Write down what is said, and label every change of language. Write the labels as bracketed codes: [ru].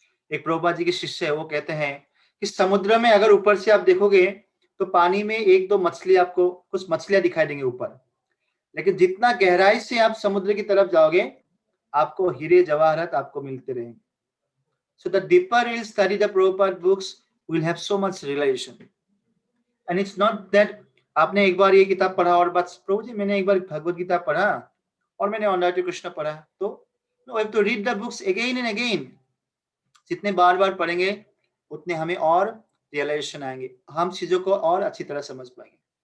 [hi] एक प्रभुपाद जी के शिष्य है, वो कहते हैं कि समुद्र में अगर ऊपर से आप देखोगे तो पानी में 1-2 मछली, आपको कुछ मछलियां दिखाई देंगी ऊपर, लेकिन जितना गहराई से आप समुद्र की तरफ जाओगे आपको हीरे जवाहरात आपको मिलते रहेंगे। [en] So the deeper we'll study the Prabhupada books, we'll have so much realization. And it's not that [hi] आपने एक बार ये किताब पढ़ा और बस प्रभु जी मैंने एक बार भगवत गीता पढ़ा और मैंने ऑन टू कृष्ण पढ़ा, तो [en] No, have to read the books again and again. [hi] जितने बार बार पढ़ेंगे उतने हमें और रियलाइजेशन आएंगे, हम चीजों को और अच्छी तरह समझ पाएंगे.